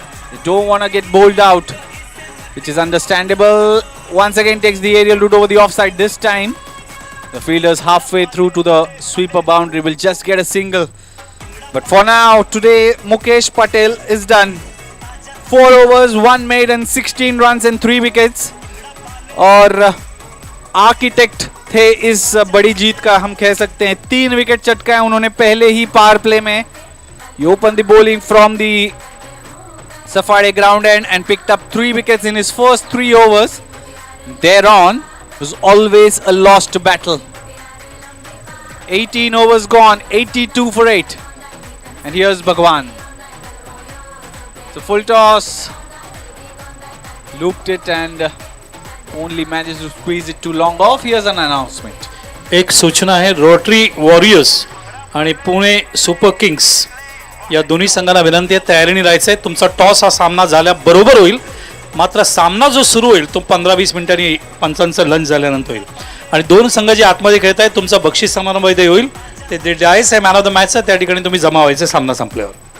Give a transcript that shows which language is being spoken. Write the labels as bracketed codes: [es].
[en] They don't want to get bowled out, which is understandable. Once again takes the aerial route over the offside this time. The fielders halfway through to the sweeper boundary will just get a single. But for now, today Mukesh Patel is done. 4 overs, 1 made and 16 runs and 3 wickets. [hi] और architect थे इस बड़ी जीत का, हम कह सकते हैं. 3 wicket चटकाए उन्होंने पहले ही पावर प्ले में. [en] He opened the bowling from the Safari ground end and picked up 3 wickets in his first 3 overs. Thereon was always a lost battle. 18 overs gone, 82 for 8. And here's Bhagwan. So full toss. Looped it and only managed to squeeze it too long off. Here's an announcement. [mr] एक सूचना आहे, rotary warriors आणि Pune super Kings या दोन्ही संघांना विनंती आहे, तयारीने राहायचं आहे. तुमचा टॉस हा सामना झाल्याबरोबर होईल. मात्र सामना जो सुरू होईल तो 15-20 मिनिटांनी पंचांचं लंच झाल्यानंतर होईल. आणि 2 संघ जे आतमध्ये खेळत आहेत, तुमचा बक्षीस समारंभ इथे होईल. ते जायस आहे मॅन ऑफ द मॅचचा, त्या ठिकाणी तुम्ही जमा व्हायचे सामना संपल्यावर.